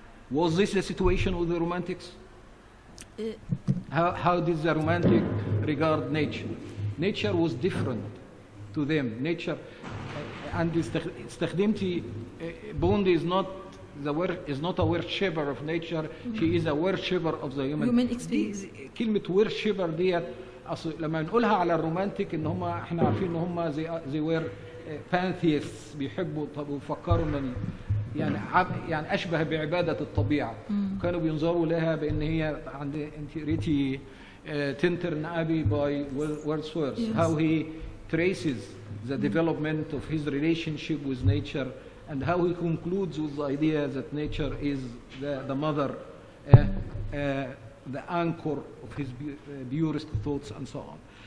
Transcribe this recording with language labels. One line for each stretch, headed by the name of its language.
English: Was this the situation with the Romantics? How did the Romantic regard nature? Nature was different to them. Nature, and
Arabic: استخدمتي
English: Bond is not a worshipper of nature. She is a worshipper of the human experience.
Arabic: كلمة worshipper ديت لما نقولها على الرومانتيك ان هم احنا عارفين ان هم
English: they were pantheists،
Arabic: بيحبوا وفكروا ان يعني اشبه بعبادة الطبيعة. كانوا بينظروا لها بان هي عند انت قريتي
English: Tintern Abbey by Wordsworth, how he traces the development of his relationship with nature, and how he concludes with the idea that nature is the mother, the anchor of his purest thoughts, and so on.